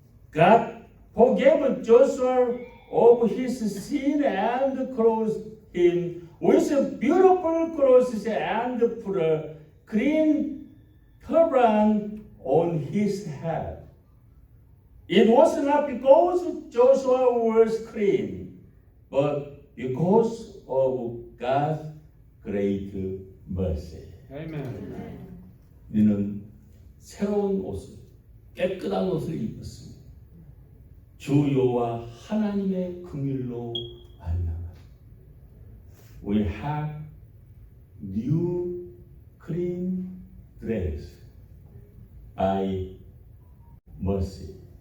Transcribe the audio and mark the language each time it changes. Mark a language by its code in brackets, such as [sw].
[en] God forgave Joshua of his sin and clothed him with beautiful clothes and put a clean turban on his head. It was not because Joshua was clean, but because of God's great mercy. Amen. [ko] 우리는 새로운 옷을, 깨끗한 옷을 입었습니다. 주 여호와 하나님의 긍휼로 말미암아 [en] we have new clean dress by mercy,